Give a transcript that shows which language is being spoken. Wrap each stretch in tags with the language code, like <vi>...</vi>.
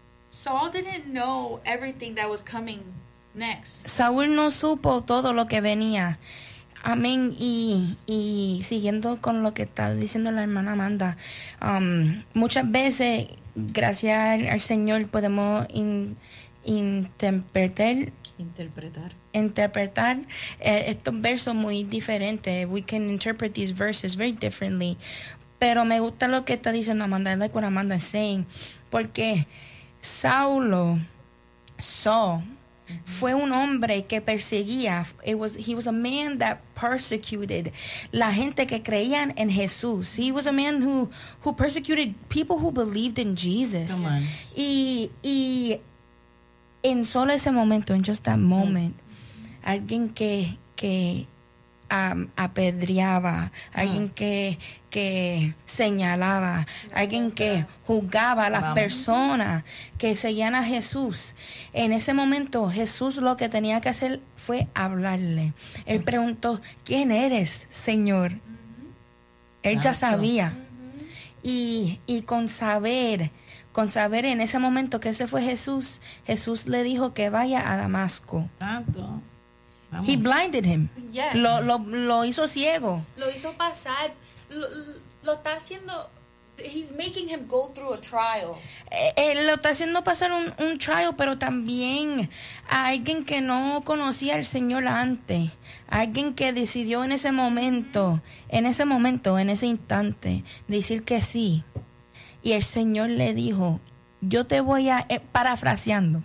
<en>Saul didn't know everything that was coming next.</en> <es>Saúl no supo todo lo que venía. Amén. Y siguiendo con lo que está diciendo la hermana Amanda. Muchas veces, gracias al Señor, podemos interpretar estos versos muy diferentes.</es> <en>We can interpret these verses very differently.</en> <es>Pero me gusta lo que está diciendo Amanda.</es> <en>I like what Amanda is saying.</en> <es>Porque Saul, mm-hmm, fue un hombre que perseguía.</es> <en>He was a man that persecuted</en> <es>la gente que creían en Jesús.</es> <en>He was a man who persecuted people who believed in Jesus. Come on.</en> <es>Y en solo ese momento, en</es> <en>just that moment,</en> <es>mm-hmm, alguien que apedreaba, alguien que señalaba, alguien que juzgaba a las personas que seguían a Jesús. En ese momento, Jesús lo que tenía que hacer fue hablarle. Él preguntó, ¿quién eres, Señor? Él ya sabía. Y con saber en ese momento que ese fue Jesús, Jesús le dijo que vaya a Damasco. Tanto.</es> <en>He blinded him. Yes.</en> <es>Lo hizo ciego. Lo hizo pasar. Lo está haciendo.</es> <en>He's making him go through a trial.</en> <es>Lo está haciendo pasar un trial, pero también a alguien que no conocía al Señor antes. Alguien que decidió en ese momento, en ese instante, decir que sí. Y el Señor le dijo, yo te voy a, parafraseando.</es>